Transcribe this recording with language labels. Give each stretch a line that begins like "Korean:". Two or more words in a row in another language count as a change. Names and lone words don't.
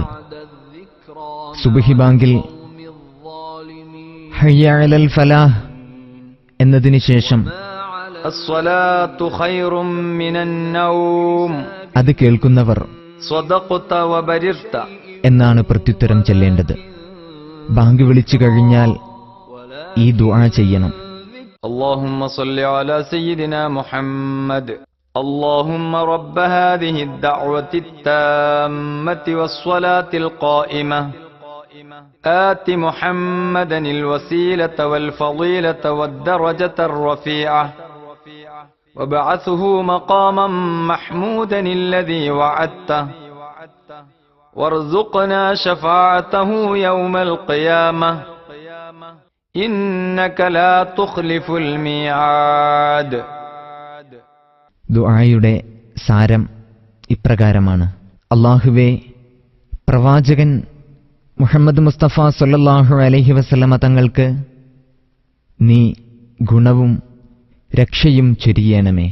Malayalam: സുബ്ഹി ബാങ്കിൽ
Arabic: حي على الفلاح
Malayalam: എന്നതിന് ശേഷം
Arabic: الصلاة خير من النوم
Malayalam: അത് കേൾക്കുന്നവർ
Arabic: صدقت وبررت
Malayalam: എന്നാണ് പ്രത്യുത്തരം ചൊല്ലേണ്ടത്. ബാങ്ക് വിളിച്ചു കഴിഞ്ഞാൽ ഈ ദുആ ചെയ്യണം.
Arabic: اللهم صل على سيدنا محمد اللهم رب هذه الدعوة التامة والصلاة القائمة آت محمدا الوسيلة والفضيلة والدرجة الرفيعة وابعثه مقاما محمودا الذي وعدته وارزقنا شفاعته يوم القيامة إنك لا تخلف الميعاد.
Malayalam: ദുആയുടെ സാരം ഇപ്രകാരമാണ്: അല്ലാഹുവേ, പ്രവാചകൻ മുഹമ്മദ് മുസ്തഫ
Arabic: صلى الله عليه وسلم
Malayalam: തങ്ങൾക്ക് നീ ഗുണവും രക്ഷയും ചൊരിയണമേ.